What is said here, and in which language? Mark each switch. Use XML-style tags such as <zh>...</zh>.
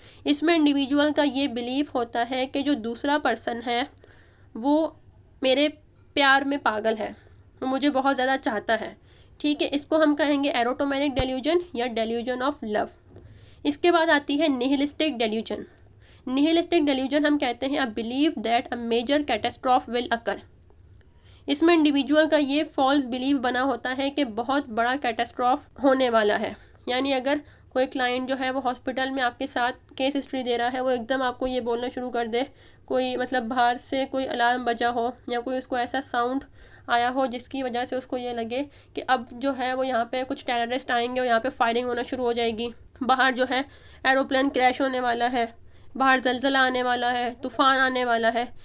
<ur>اس میں انڈیویجول کا یہ بلیف ہوتا ہے کہ جو دوسرا پرسن ہے وہ میرے پیار میں پاگل ہے، وہ مجھے بہت زیادہ چاہتا ہے. ٹھیک ہے، اس کو ہم کہیں گے ایروٹومینک ڈیلیوژن یا ڈیلیوژن آف لو. اس کے بعد آتی ہے نہلسٹک ڈیلیوژن. نہلسٹک ڈیلیوژن ہم کہتے ہیں</ur> <en>a belief that a major catastrophe will occur.</en> <ur>اس میں انڈیویجول کا یہ فالس بلیف بنا ہوتا ہے کہ بہت بڑا کیٹاسٹراف ہونے والا ہے. یعنی اگر کوئی کلائنٹ جو ہے وہ ہاسپٹل میں آپ کے ساتھ کیس ہسٹری دے رہا ہے، وہ ایک دم آپ کو یہ بولنا شروع کر دے، کوئی مطلب باہر سے کوئی الارم بجا ہو یا کوئی اس کو ایسا ساؤنڈ آیا ہو جس کی وجہ سے اس کو یہ لگے کہ اب جو ہے وہ یہاں پہ کچھ ٹیررسٹ آئیں گے اور یہاں پہ فائرنگ ہونا شروع ہو جائے گی، باہر جو ہے ایروپلین کریش ہونے والا ہے، باہر زلزلہ آنے والا ہے، طوفان آنے والا ہے.</ur>